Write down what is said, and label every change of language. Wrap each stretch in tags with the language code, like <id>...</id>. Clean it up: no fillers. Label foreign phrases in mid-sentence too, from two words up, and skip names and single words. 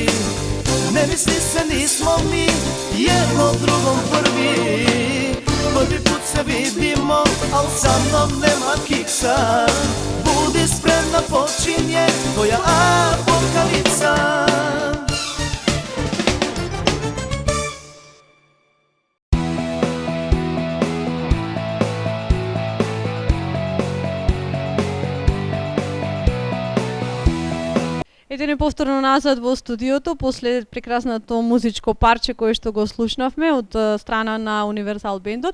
<sr>Ne misli se nismo mi jedno drugom prvi. Prvi put se vidimo, al sa mnom nema kiksa. Budi spremna, počinje tvoja apokalipsa.</sr> <mk>Едене повторно назад во студиото после прекрасното музичко парче кое што го слушнавме од страна на Универсал бендот.</mk>